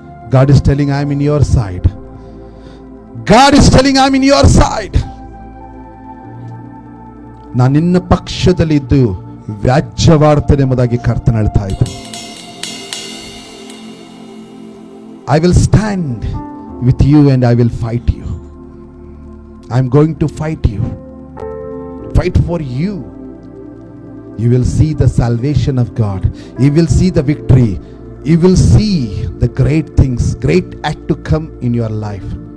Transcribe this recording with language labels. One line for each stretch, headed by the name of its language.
English: God is telling, I am in your side. God is telling, I am in your side.
Kannada: ನಾನು ನಿನ್ನ ಪಕ್ಷದಲ್ಲಿ ಇದ್ದು ವ್ಯಾಜ್ಯವಾಡ್ತೇನೆ ಎಂಬುದಾಗಿ ಕರ್ತನ ಹೇಳ್ತಾ ಇದ್ದೆ.
English: I will stand with you and I will fight you. I am going to fight you. Fight for you. You will see the salvation of God. You will see the victory. You will see the great things, great act to come in your life.